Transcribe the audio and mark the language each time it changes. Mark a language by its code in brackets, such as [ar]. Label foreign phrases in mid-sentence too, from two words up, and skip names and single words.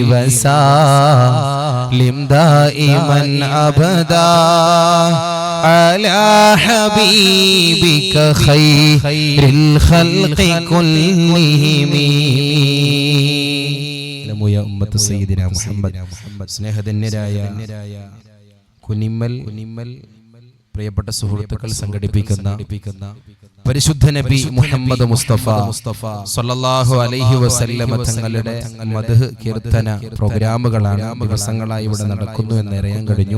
[ar] وسلم دائما أبدا على حبيبك خير الخلق كلهم يا أمة سيدنا محمد [ml] സ്നേഹധന്യരായ കുനിമ്മൽ പ്രിയപ്പെട്ട സുഹൃത്തുക്കൾ സംഘടിപ്പിക്കുന്ന പരിശുദ്ധ നബി മുഹമ്മദ് മുസ്തഫ [ar] صلى الله عليه وسلم [ml] തങ്ങളുടെ മദ്ഹ് കീർത്തന പ്രോഗ്രാമുകളാണ് ദിവസങ്ങളായി ഇവിടെ നടക്കുന്നു എന്ന് അറിയാൻ കഴിഞ്ഞു.